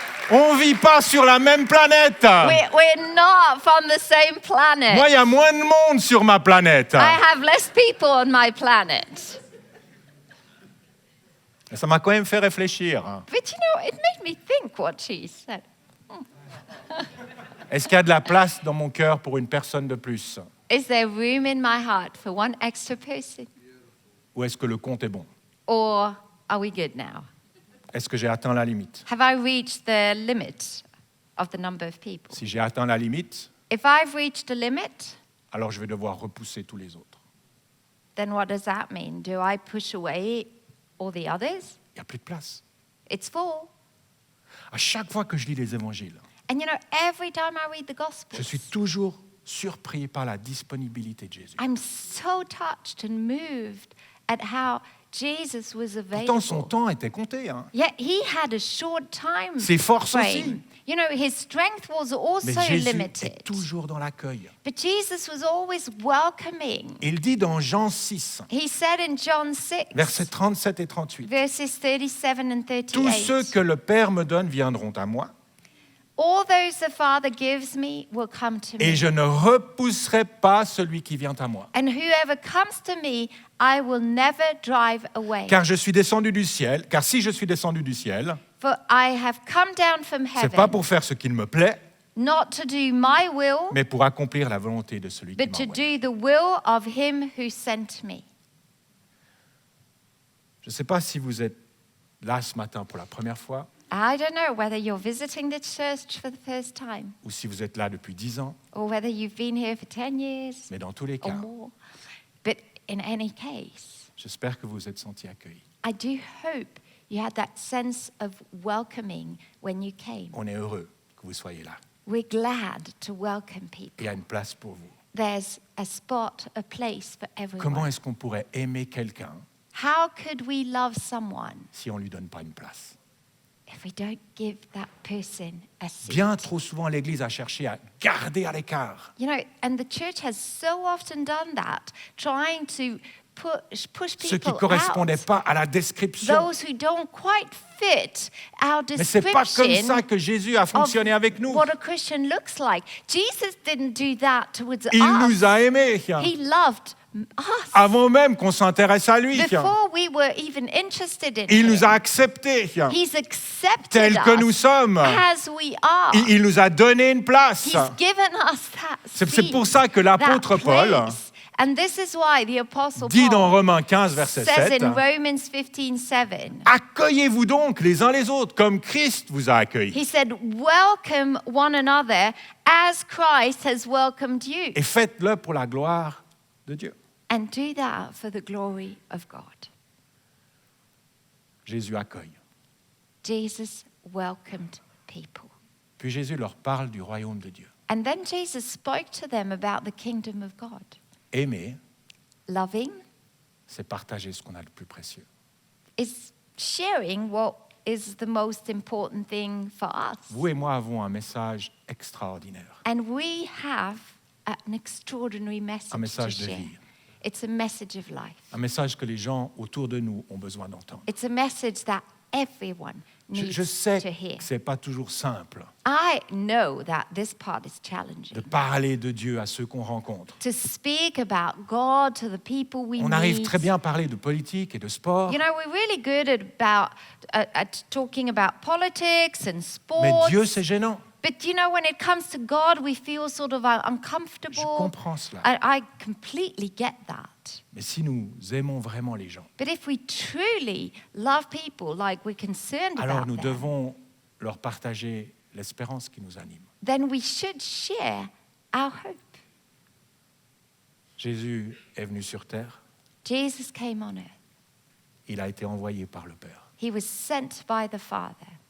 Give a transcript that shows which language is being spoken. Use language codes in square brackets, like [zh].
[fr] On vit pas sur la même planète. [en] We're not from the same planet. [fr] Moi, il y a moins de monde sur ma planète. [en] I have less people on my planet. [fr] Et ça m'a quand même fait réfléchir. [en] But you know, it made me think what she said. [fr] Est-ce qu'il y a de la place dans mon cœur pour une personne de plus? [en] Is there room in my heart for one extra person? [fr] Ou est-ce que le compte est bon? [en] Or are we good now? [fr] Est-ce que j'ai atteint la limite? [en] Have I reached the limit of the number of people? [fr] Si j'ai atteint la limite, [en] If I've reached the limit, [fr] alors je vais devoir repousser tous les autres. [en] then what does that mean? Do I push away all the others? [fr] Il n'y a plus de place. [en] It's full. [fr] À chaque fois que je lis les évangiles, [en] And you know, every time I read the Gospels, [fr] je suis toujours surpris par la disponibilité de Jésus. [en] I'm so touched and moved at how Jesus was [fr] Pourtant, son [en] available. [fr] temps était compté. Hein. [en] Yet he had a short time [fr] Ses forces [en] frame. [fr] aussi. [en] You know, his strength was [fr] Mais [en] also [fr] Jésus [en] limited. [fr] est toujours dans l'accueil. [en] But Jesus was always welcoming. [fr] Il dit dans Jean 6, [en] He said in John 6, [fr] versets 37 et 38, [en] verses 37 and [fr] tous ceux [en] 38, [fr] que le Père me donne viendront à moi, [en] all those the Father gives me will come to [fr] et [en] me. [fr] je ne repousserai pas celui qui vient à moi. [en] And whoever comes to me, I will never drive away. [fr] Car je suis descendu du ciel, car si je suis descendu du ciel, [en] For I have come down from [fr] c'est pas [en] heaven, [fr] pour faire ce qu'il me plaît, [en] not to do my will, [fr] mais pour accomplir la volonté de celui qui [en] but [fr] m'a [en] to [fr] envoyé. [en] do the will of him who sent me. [fr] Je ne sais pas si vous êtes là ce matin pour la première fois, [en] I don't know whether you're visiting the church for the first time [fr] ou si vous êtes là depuis 10 ans, [en] or whether you've been here for 10 years [fr] mais dans tous les [en] or [fr] cas, [en] more. But in any case, [fr] j'espère que vous vous êtes sentis accueillis. [en] I do hope you had that sense of welcoming when you came. [fr] On est heureux que vous soyez là. [en] We're glad to welcome [fr] Et il [en] people. [fr] y a une place pour vous. [en] There's a spot, a place for [fr] Comment [en] everyone. [fr] est-ce qu'on pourrait aimer quelqu'un [en] How could we love someone [fr] si on ne lui donne pas une place? [en] if we don't give that person a seat? [fr] Bien trop souvent, l'Église a cherché à garder à l'écart. [en] You know, and the church has so often done that, trying to push [fr] Ceux qui ne [en] people [fr] correspondaient [en] out. [fr] pas à la description. [en] Those who don't quite fit our [fr] Mais ce n'est pas comme [en] description [fr] ça que Jésus a [en] of [fr] fonctionné avec nous. [en] what a Christian looks like. Jesus didn't do that towards [fr] Il [en] us. [fr] nous a aimés [en] He loved us [fr] avant même qu'on s'intéresse à lui. [en] before we were even interested in [fr] Il [en] him. [fr] nous a acceptés [en] He's accepted [fr] tels que nous [en] us [fr] sommes. [en] as we are. [fr] Il nous a donné une place. [en] He's given us that [fr] C'est [en] seat, [fr] pour ça que l'apôtre [en] that [fr] Paul [en] place. And this is why the apostle [fr] dit dans [en] Paul [fr] Romains 15, verset [en] says [fr] 7, [en] in Romans 15:7, [fr] accueillez-vous donc les uns les autres comme Christ vous a accueillis. [en] he said, welcome one another as Christ has welcomed you. [fr] Et faites-le pour la gloire de Dieu. [en] And do that for the glory of God. [fr] Jésus accueille. [en] Jesus welcomed people. [fr] Puis Jésus leur parle du royaume de Dieu. [en] And then Jesus spoke to them about the kingdom of God. [fr] Aimer, [en] Loving [fr] c'est partager ce qu'on a de plus précieux. [en] is sharing what is the most important thing for us. [fr] Vous et moi avons un message extraordinaire. [en] And we have an extraordinary [fr] Un [en] message to [fr] message de [en] share. [fr] vie. [en] It's a message of life. [fr] Un message que les gens autour de nous ont besoin d'entendre. [en] It's a message that everyone needs [fr] Je sais [en] to hear. [fr] que ce n'est pas toujours simple [en] I know that this part is [fr] de [en] challenging. [fr] parler de Dieu à ceux qu'on rencontre. [en] To speak about God to the people we [fr] On arrive [en] meet. [fr] très bien à parler de politique et de sport, [en] You know, we're really good at talking about politics and [fr] mais [en] sports. [fr] Dieu, c'est gênant. [en] But you know, when it comes to God, we feel sort of [fr] Je [en] uncomfortable. [fr] comprends cela. [en] I completely get that. [fr] Mais si nous aimons vraiment les gens, [en] But if we truly love people like we're concerned [fr] alors [en] about [fr] nous [en] them, [fr] devons leur partager l'espérance qui nous anime. [en] then we should share our hope. [fr] Jésus est venu sur terre, [en] Jesus came on earth. [fr] il a été envoyé par le Père. [en] He was sent by the Father.